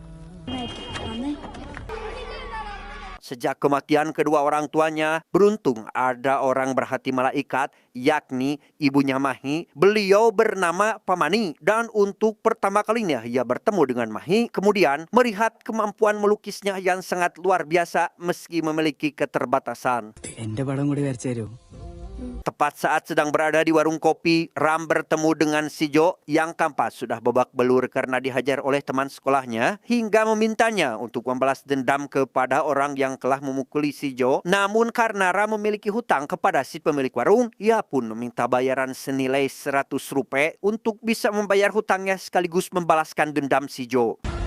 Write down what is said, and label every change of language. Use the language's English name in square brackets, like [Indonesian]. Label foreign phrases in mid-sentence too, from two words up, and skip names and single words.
[Indonesian] Sejak kematian kedua orang tuanya, beruntung ada orang berhati malaikat, yakni ibunya Mahi. Beliau bernama Pamani, dan untuk pertama kalinya ia bertemu dengan Mahi, kemudian melihat kemampuan melukisnya yang sangat luar biasa meski memiliki keterbatasan. [Malayalam] എന്റെ പടം കൂടി വരച്ചു തരൂ. [Indonesian] Tepat saat sedang berada di warung kopi, Ram bertemu dengan Sijo yang kampas sudah babak belur karena dihajar oleh teman sekolahnya, hingga memintanya untuk membalas dendam kepada orang yang telah memukuli Sijo. Namun karena Ram memiliki hutang kepada si pemilik warung, ia pun meminta bayaran senilai 100 rupiah untuk bisa membayar hutangnya sekaligus membalaskan dendam Sijo.